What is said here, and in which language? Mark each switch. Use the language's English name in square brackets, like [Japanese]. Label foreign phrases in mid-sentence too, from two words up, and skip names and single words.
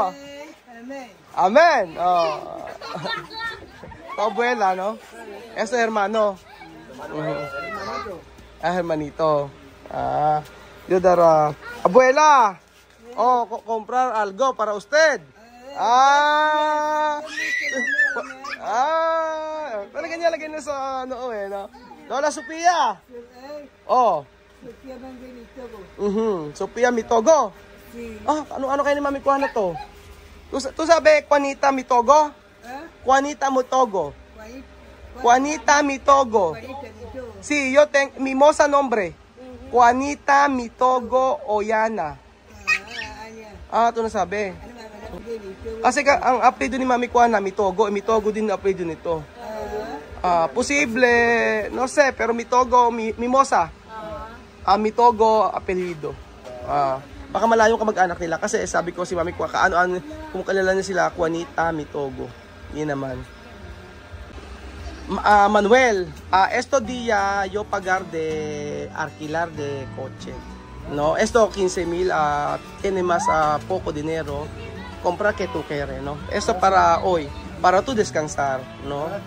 [Spanish] Amen. Oh. Tu abuela, no? Ese hermano. Hermanito. Yo dar abuela. Oh, comprar algo para usted. [Filipino] Lagyan niya sa ano no? Lola Sofía. Oh. Sofía Mitogo. Ano kayo ni Mami Juana to? [Spanish] Tu sabe Juanita Mitogo? Juanita Mitogo. Juanita Mitogo. Sí, yo tengo mimosa nombre. Juanita Mitogo Oyana. [Filipino] Ito na sabi. Kasi ang apelido ni Mami Juana, Mitogo. Mitogo din ang apelido nito. [Spanish] Posible, no sé, pero [Filipino] Mitogo, Mimosa. Mitogo, apelido. Baka malayo ka mag-anak nila. Kasi sabi ko si Mami Juana, kung kalala niya sila, Juanita Mitogo. Yun naman. [Spanish] Manuel, esto día yo pagar de alquilar de coche. No, esto 15,000, tiene más poco dinero, compra que tú quieres, ¿no? Esto para hoy, para tú descansar, ¿no?